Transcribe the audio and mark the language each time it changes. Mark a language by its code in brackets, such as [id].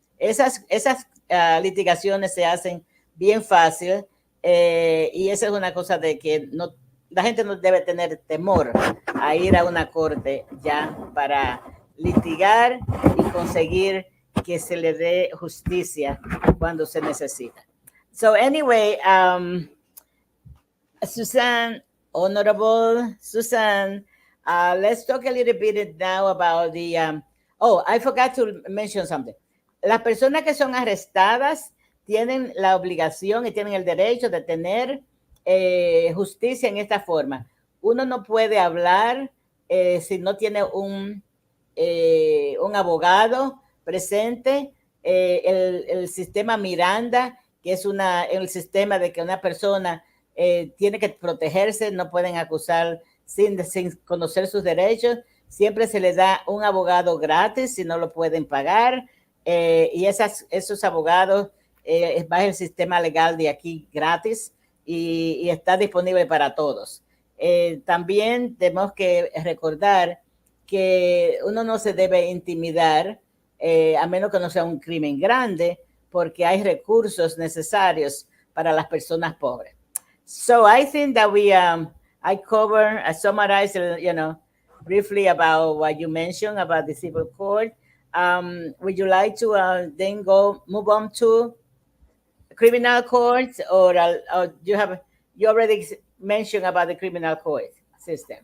[es] Esas litigaciones se hacen bien fácil, y esa es una cosa de que la gente no debe tener temor a ir a una corte ya para litigar y conseguir que se le dé justicia cuando se necesita. [en] So anyway, Suzanne, Honorable Suzanne, let's talk a little bit now about the, I forgot to mention something. [es] Las personas que son arrestadas tienen la obligación y tienen el derecho de tener justicia en esta forma. Uno no puede hablar si no tiene un abogado presente. El sistema Miranda, que es el sistema de que una persona tiene que protegerse, no pueden acusar sin conocer sus derechos. Siempre se les da un abogado gratis si no lo pueden pagar, y esos abogados va el sistema legal de aquí gratis y está disponible para todos. También tenemos que recordar que uno no se debe intimidar, a menos que no sea un crimen grande, porque hay recursos necesarios para las personas pobres. [en] So I think that I summarized, briefly about what you mentioned about the civil court. Would you like to then move on to criminal courts, or you already mentioned about the criminal court system?